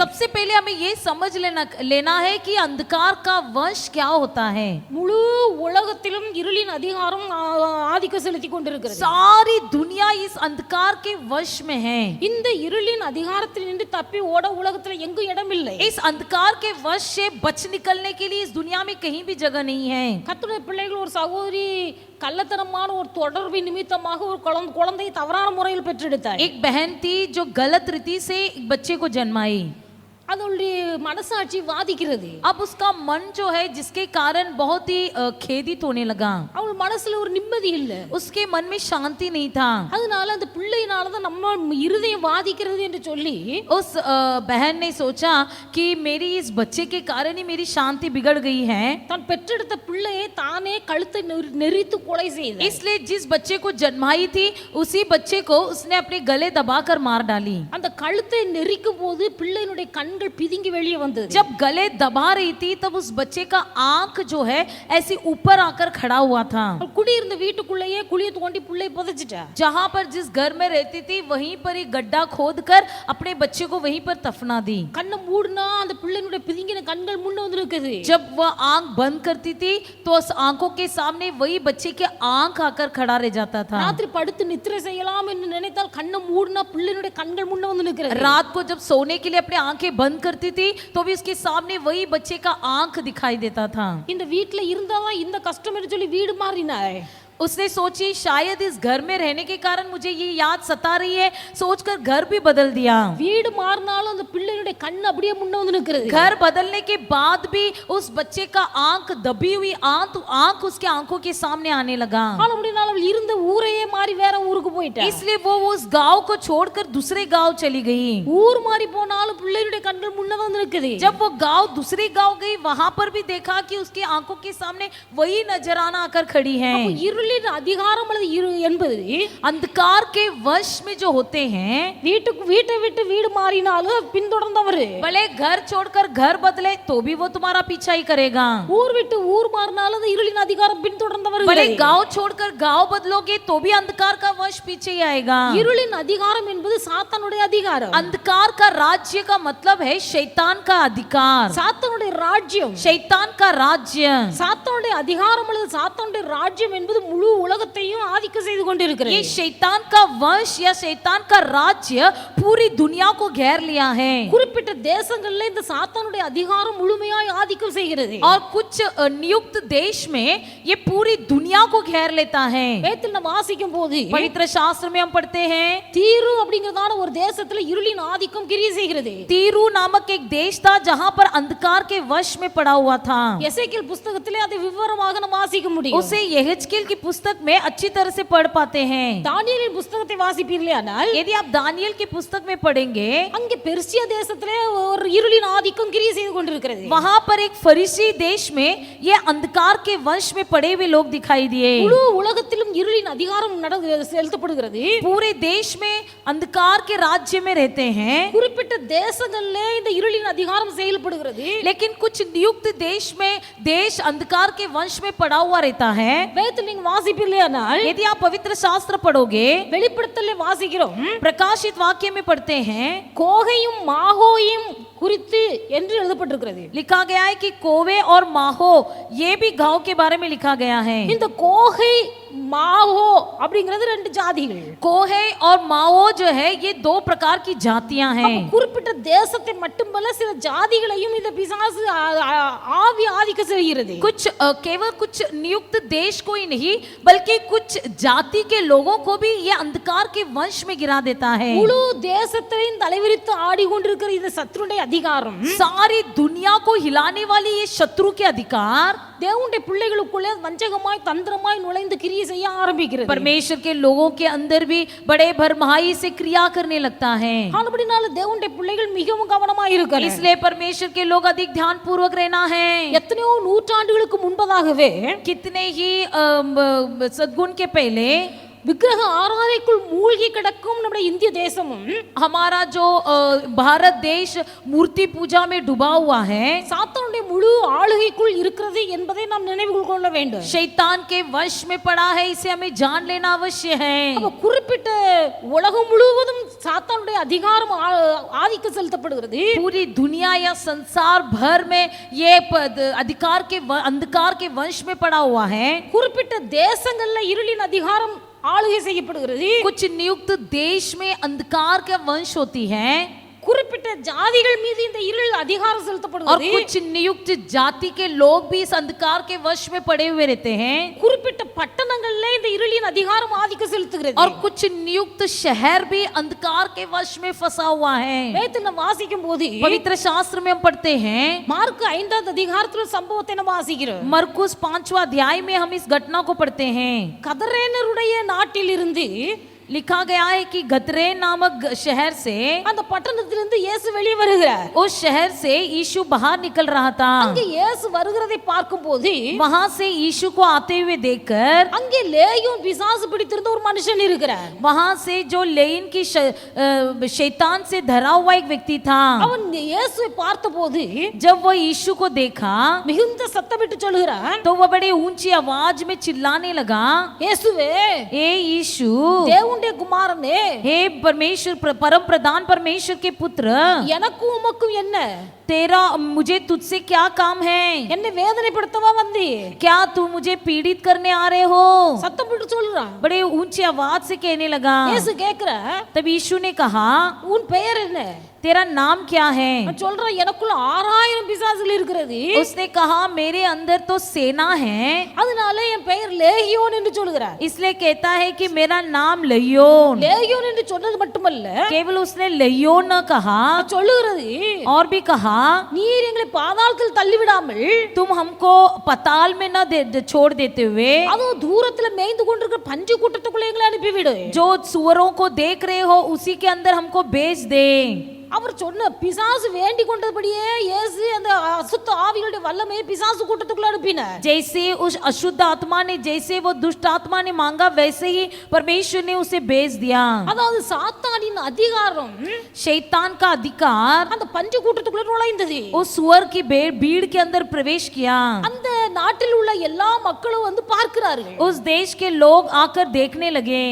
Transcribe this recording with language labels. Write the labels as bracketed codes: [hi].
[hi] सबसे पहले हमें ये समझ लेना है कि अंधकार का वंश क्या होता है. [ta] முழு உலகத்திலும் இருளின் அதிகாரம் ஆதிக்கம் செலுத்தி கொண்டிருக்கிறது. [hi] सारी दुनिया इस अंधकार के वश में है. [ta] இந்த இருளின் அதிகாரத்தில் நின்று தப்பி ஓட உலகத்துல எங்கும் இடம் இல்லை. [hi] इस अंधकार के वश से बच निकलने के लिए इस दुनिया में कहीं भी जगह नहीं है. [ta] கர்த்தருடைய பிள்ளைகள், ஒரு சகோதரி கள்ளத்தனமான ஒரு தொடர்பின் நிமித்தமாக ஒரு குழந்தையை தவறான முறையில் பெற்றெடுத்தார். [hi] एक बहन थी जो गलत रीति से एक बच्चे को जन्माई. [ta] அதனுடைய மனசாட்சி வாதிக்கிறது. [hi] अब उसका मन जो है, जिसके कारण बहुत ही खेदित होने लगा. [ta] அவள் மனசுல ஒரு நிம்மதி இல்ல. [hi] उसके मन में शांति नहीं था. [ta] அதனால அந்த பிள்ளையினால தான் நம்ம இருதயம் வாதிக்கிறது என்று சொல்லி [hi] उस बहन ने सोचा कि मेरी इस बच्चे के कारण ही मेरी शांति बिगड़ गई है. [ta] தான் பெற்றெடுத்த பிள்ளையை தானே கழுத்தை நெரித்து கொலை செய்தார். [hi] इसलिए जिस बच्चे को जन्माई थी उसी बच्चे को उसने अपने गले दबाकर मार डाली. [ta] அந்த கழுத்தை நெரிக்கும் போது பிள்ளையினுடைய கண்கள் பிதுங்கி வெளியே வந்தது. [hi] जब गले दबा रही थी तब उस बच्चे का आंख जो है ऐसे ऊपर आकर खड़ा हुआ था. [ta] குடியிருந்த வீட்டுக்குள்ளேயே குழியை தோண்டி பிள்ளையை புதைச்சிட்டா. [hi] जहां पर जिस घर में रहती थी वहीं पर एक गड्ढा खोद कर अपने बच्चे को वहीं पर दफना दी. [ta] கண்ணை மூடுனா அந்த பிள்ளையினுடைய பிதுங்கின கண்கள் முன்ன வந்து இருக்குது. [hi] जब वह आंख बंद करती थी तो उस आंखों के सामने वही बच्चे के आंख आकर खड़ा रह जाता था. [ta] ராத்திரி படுத்து நித்திரை செய்யலாம் என்று நினைத்தால் கண்ணை மூடுனா பிள்ளையினுடைய கண்கள் முன்ன வந்து நிற்கிறது. [hi] रात को जब सोने के लिए अपनी आंखें बंद करती थी तो भी उसके सामने वही बच्चे का आंख दिखाई देता था. [ta] இந்த வீட்ல இருந்தாதான் இந்த கஷ்டம் என்று சொல்லி வீடு மாறினாய். [hi] उसने सोची शायद इस घर में रहने के कारण मुझे ये याद सता रही है, सोचकर घर भी बदल दिया. [ta] வீடு மாறினாலும் அந்த பிள்ளையுடைய கண் அப்படியே முன்ன வந்து நிற்கிறது. [hi] घर बदलने के बाद भी उस बच्चे का आंख दबी हुई आंख उसके आंखों के सामने आने लगा. [ta] அவள் இருந்த ஊரையே மாறி வேற ஊருக்கு போயிட்டா. [hi] इसलिए वो उस गांव को छोड़कर दूसरे गांव चली गई. [ta] ஊர் மாறி போனாலும் பிள்ளையுடைய கண்கள் முன்ன வந்து நிற்குது. [hi] जब वो गांव दूसरे गांव गई वहां पर भी देखा कि उसकी आंखों के सामने वही नजराना आकर खड़ी है. [ta] இருளின் அதிகாரம் அல்லது என்பது [hi] अंधकार के वश में जो होते हैं, [ta] வீட்டை விட்டு வீடு மாறினாலும் பின்தொடர்ந்தவர், [hi] भले घर छोड़कर घर बदले तो भी वो तुम्हारा पीछा ही करेगा। [ta] ஊர் விட்டு ஊர் மாறினாலும் இருளின் அதிகாரம் பின்தொடர்ந்தவர், [hi] भले गांव छोड़कर गांव बदलोगे तो भी अंधकार का वश पीछे ही आएगा। [ta] இருளின் அதிகாரம் என்பது சாத்தானுடைய அதிகாரம்। [hi] अंधकार का राज्य का मतलब है शैतान का अधिकार, [ta] சாத்தானுடைய ராஜ்யம், [hi] शैतान का राज्य। [ta] சாத்தானுடைய அதிகாரம் அல்லது சாத்தானுடைய ராஜ்யம் என்பது முழு உலகத்தையும் ஆதிக்கம் செய்து [hi] ये [ta] கொண்டிருக்கிறது। [hi] शैतान का वंश या शैतान का राज्य पूरी दुनिया को घेर लिया है, [ta] குறிப்பிட்ட தேசங்கள்ல இந்த சாத்தானுடைய அதிகாரம் முழுமையாய் ஆதிக்கம் செய்கிறது। [hi] और कुछ नियुक्त देश में ये पूरी दुनिया को घेर लेता है। [ta] வேதத்தில் நம்ம வாசிக்கும் போது [hi] पवित्र शास्त्र में हम पढ़ते हैं, [ta] தீரு அப்படிங்கறதான ஒரு தேசத்துல இருளின் ஆதிக்கம் கிரியை செய்கிறது। [hi] तीरू नामक एक देश था जहां पर अंधकार के वश में पड़ा हुआ था। [ta] எசேக்கியேல் புத்தகத்திலே அதை விவரமாக நம்ம வாசிக்க முடியும்। [hi] उसे यहेजकेल की पुस्तक में अच्छी तरह से पढ़ पाते हैं। [ta] தானியேலின் புத்தகத்தை வாசிப்பீர்களானால் [hi] यदि आप दानियल की पुस्तक में पढ़ेंगे, [ta] அங்கே பெர்சியா தேசத்திலே ஒரு இருளின் ஆதிக்கம் கிரியை செய்து கொண்டிருக்கிறது। [hi] वहां पर एक फरीसी देश में ये अंधकार के वंश में पड़े हुए लोग दिखाई दिए। [ta] முழு உலகத்திலும் இருளின் அதிகாரம் செலுத்தப்படுகிறது। [hi] पूरे देश में अंधकार के राज्य में रहते हैं, [ta] குறிப்பிட்ட தேசங்களிலே இந்த இருளின் அதிகாரம் செயல்படுகிறது। [hi] लेकिन कुछ नियुक्त देश में देश अंधकार के वंश में पड़ा हुआ रहता है। [ta] வேதத்தில் நீங்க வாசிப்பீர்களானால் [hi] यदि आप पवित्र शास्त्र पढ़ोगे, [ta] வெளிப்படுத்தலே வாசிக்கிறோம், [hi] प्रकाशित वाक्य में पढ़ते हैं, [ta] கோகையும் மாகோயும் குறித்து என்று எழுதப்பட்டிருக்கிறது। [hi] लिखा गया है कि कोवे और माहो, ये भी गांव के बारे में लिखा गया है। [ta] இந்த கோகை மாஹோ அப்படிங்கிறது ரெண்டு ஜாதிகள்। [hi] कोहे और माओ जो है ये दो प्रकार की जातियां हैं। [ta] குறிப்பிட்ட தேசத்தை மட்டுமல்ல சில ஜாதிகளையும் இந்த பிசாசு ஆவி ஆதிக்க செய்கிறது। [hi] कुछ केवल कुछ नियुक्त देश को ही नहीं बल्कि कुछ जाति के लोगों को भी ये अंधकार के वंश में गिरा देता है। [ta] முழு தேசத்தையும் தலைவிரித்து ஆடிக்கொண்டிருக்கிற இந்த சத்துருடைய அதிகாரம், [hi] सारी दुनिया को हिलाने वाली ये शत्रु के अधिकार [ta] தேவனுடைய பிள்ளைகளுக்குள்ளே வஞ்சகமாய் தந்திரமாய் நுழைந்து கிரியை செய்ய ஆரம்பிக்கிறது। [hi] परमेश्वर के लोगों के अंदर भी बड़े भरमाई से क्रिया करने लगता है। [ta] அப்படினால தேவனுடைய பிள்ளைகள் மிகவும் கவனமாய் இருக்கணும்। [hi] इसलिए परमेश्वर के लोग अधिक ध्यान पूर्वक रहना है। [ta] எத்தனையோ நூற்றாண்டுகளுக்கு முன்பதாகவே [hi] कितने ही सद्गुण के पहले [ta] விக்கிரக ஆராதனைக்குள் மூழ்கி கிடக்கும் நம்முடைய இந்திய தேசமும், [hi] हमारा जो भारत देश मूर्ति पूजा में डूबा हुआ है, [ta] சாத்தானுடைய முழு ஆளுகைக்குள் இருக்கிறது என்பதை நாம் நினைவு கொள்ள வேண்டும்। [hi] शैतान के वश में पड़ा है, इसे हमें जान लेना अवश्य है। [ta] அப்ப குறிப்பிட்ட உலகம் முழுவதும் சாத்தானுடைய அதிகாரம் ஆதிக்கம் செலுத்தப்படுகிறது। [hi] पूरी दुनिया या संसार भर में ये अंधकार के वंश में पड़ा हुआ है। [ta] குறிப்பிட்ட தேசங்கள்ல இருளின் அதிகாரம் ஆளுகை செய்யப்படுகிறது। [hi] कुछ नियुक्त देश में अंधकार का वंश होती है, [ta] குறிப்பிட்ட ஜாதிகள் மீது இந்த இருள் அதிகாரம் [hi] और [ta] செலுத்தப்படுகிறது। [hi] कुछ नियुक्त जाति के लोग भी इस अंधकार के वश में पड़े हुए रहते हैं, [ta] குறிப்பிட்ட பட்டணங்கள்ல இந்த இருளின் அதிகாரம் ஆதிக்கம் செலுத்துகிறது। [hi] और कुछ नियुक्त शहर भी अंधकार के वश में फंसा हुआ है। [ta] வேதத்தில் நாம் வாசிக்கும் போது [hi] पवित्र शास्त्र में हम पढ़ते हैं, [ta] மார்க் 5வது அதிகாரத்துல சம்பவத்தை நம்ம வாசிக்கிறோம்। [hi] मरकुस 5वां अध्याय में हम इस घटना को पढ़ते हैं। [ta] கதரேனருடைய நாட்டிலிருந்து [hi] लिखा गया है कि गतरेन नामक शहर से, [ta] அந்த பட்டணத்திலிருந்து இயேசு வெளியே வருகிறார்। [hi] उस शहर से यीशु बाहर निकल रहा था। [ta] அங்கே இயேசு வருகிறதை பார்க்கும்போது [hi] वहां से यीशु को आते हुए देखकर [ta] அங்கே லேயோன் பிசாசு பிடித்திருந்த ஒரு மனுஷன் இருக்கிறார்। [hi] वहां से जो लेइन की शैतान से धरा हुआ एक व्यक्ति था, [ta] அவன் இயேசுவை பார்த்தபோது [hi] जब वो यीशु को देखा [ta] மிகுந்த சத்தமிட்டு சொல்கிறான், [hi] तो वह बड़े ऊंची आवाज में चिल्लाने लगा, [ta] இயேசுவே [hi] हे यीशु, [ta] தேவனுடைய குமாரனே, [hi] हे परमेश्वर परम प्रधान परमेश्वर के पुत्र, [ta] எனக்கும் உமக்கும் என்ன, [hi] तेरा मुझे तुझसे क्या काम है? [ta] என்னை வேதனைப்படுத்தவா வந்தி? [hi] क्या तू मुझे पीड़ित करने आ रहे हो? [ta] சத்தம் போட்டு சொல்றான்। [hi] बड़े ऊंची आवाज से कहने लगा। [ta] இயேசு கேக்குற, [hi] तब यीशु ने कहा, [ta] உன் பெயர் என்ன? [hi] तेरा नाम क्या है? [ta] நான் சொல்றேன், எனக்குள்ள 6000 பிசாசுகள் இருக்கிறது। [hi] उसने कहा, मेरे अंदर तो सेना है, [ta] அதனால என் பெயர் லேகியோன் என்று சொல்கிறார்। [hi] इसलिए कहता है कि मेरा नाम लयोन। [ta] லேகியோன் என்று சொன்னது மட்டுமல்ல, [hi] केवल उसने लयोन न कहा, [ta] சொல்லுகிறது, [hi] और भी कहा, [ta] நீர் எங்களை பாதாளத்தில் தள்ளிவிடாமல் [hi] तुम हमको पताल में न छोड़ देते हुए, [ta] அதோ தூரத்துல மேய்ந்து கொண்டிருக்கிற பஞ்சு கூட்டத்துக்குள்ள எங்களை அனுப்பிவிடு। [hi] जो सुअरों को देख रहे हो उसी के अंदर हमको भेज दे। [ta] அவர் சொன்ன பிசாசு வேண்டி கொண்டபடியே இயேசு அந்த அசுத்த ஆவிகளுடைய வல்லமையை பிசாசு கூட்டத்துக்குள்ள அனுப்பினார். [hi] जैसे उस अशुद्ध आत्मा ने, जैसे वो दुष्ट आत्मा ने मांगा, वैसे ही परमेश्वर ने उसे भेज दिया. [ta] அதாவது சாத்தானின் அதிகாரம், [hi] शैतान का अधिकार [ta] அந்த பஞ்சு கூட்டத்துக்குள்ள நுழைந்தது. [hi] उस सुअर की भीड़ के अंदर प्रवेश किया. [ta] அந்த நாட்டில் உள்ள எல்லா மக்களும் வந்து பார்க்கிறார்கள். [hi] उस देश के लोग आकर देखने लगे.